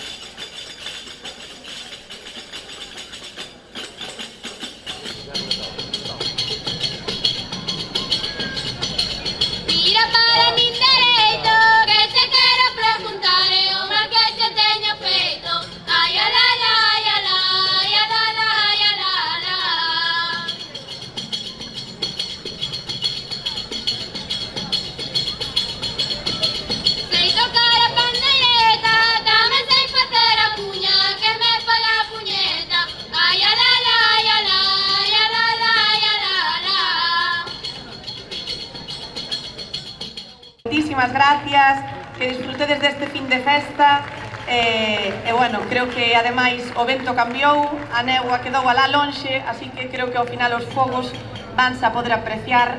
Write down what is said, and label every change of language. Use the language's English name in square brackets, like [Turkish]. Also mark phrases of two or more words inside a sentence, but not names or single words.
[Spanish] Mira para mi derecho, [Galician] que te quiero preguntar, o mal que te teño feito. Ay, ala, ala, ay, ala, ay, ala, ala, ay, ala, ala. Sei tocar a pandereta, dame sei facer a cuña, que me paga a puñeta. Ay, ala, ala, ay, ala, ay, ala, ala, ay, ala, ala. Moitísimas gracias, que disfrutedes deste fin de festa. Bueno, creo que ademais o vento cambiou, a néboa quedou alá lonxe, así que creo que ao final os fogos vanse a poder apreciar.